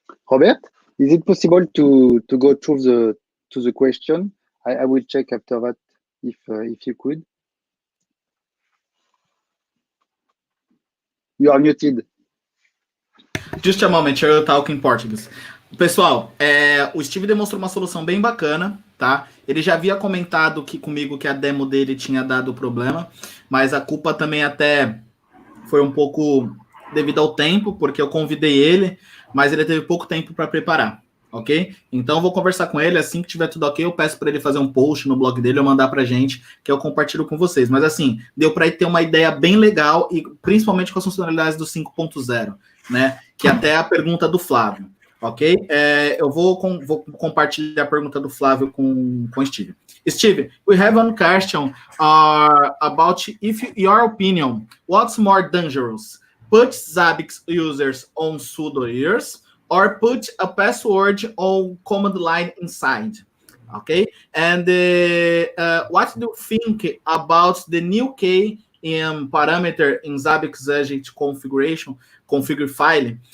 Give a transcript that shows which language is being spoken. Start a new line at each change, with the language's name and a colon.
English: Robert, is it possible to go through the question? I will check after that if you could. You are muted. Just a moment,
Portuguese: eu
English: talk in Portuguese.
Portuguese: Pessoal, o Steve demonstrou uma solução bem bacana, tá? Ele já havia comentado comigo que a demo dele tinha dado problema, mas a culpa também até foi um pouco devido ao tempo, porque eu convidei ele, mas ele teve pouco tempo para preparar, ok? Então eu vou conversar com ele, assim que tiver tudo ok, eu peço para ele fazer um post no blog dele ou mandar pra gente, que eu compartilho com vocês. Mas assim, deu para ele ter uma ideia bem legal, e principalmente com as funcionalidades do 5.0, né? Que até é a pergunta do Flávio, ok? Eu vou compartilhar a pergunta do Flávio com o Steve.
English: Steve, we have one question about, if your opinion, what's more dangerous? Put Zabbix users on sudo ears or put a password on command line inside? Okay, and what do you think about the new key in parameter in Zabbix agent configure file?